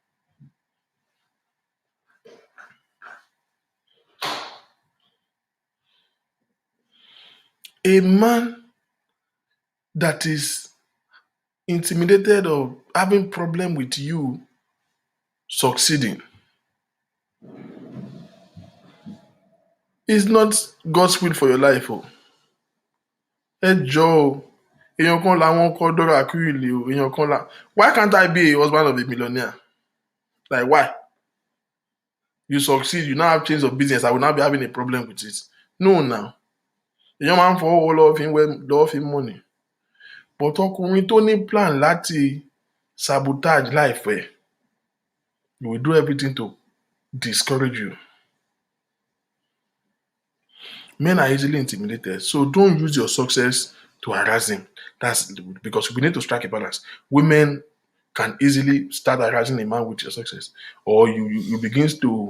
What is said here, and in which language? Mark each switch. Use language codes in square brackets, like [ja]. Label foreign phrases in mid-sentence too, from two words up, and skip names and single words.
[en] A man that is intimidated or having problem with you succeeding is not God's will for your life. Oh. [yo] Ẹ jọ̀ọ́ o, èèyàn kan làwọn kọ́ Dora Akunyili o, èèyàn kan là. [en] Why can't I be a husband of a millionaire? Like why? You succeed, you now have change of business, I will now be having a problem with it. No now. [yo] Èèyàn máa ń fọwọ́ lọ́wọ́ fi money. [en] But [yo] ọkùnrin tó ní [en] plan láti sabotage life ẹ̀, he will do everything to discourage you. Men are easily intimidated, so don't use your success to harass him. That's because we need to strike a balance. Women can easily start harassing a man with your success, or you begins to.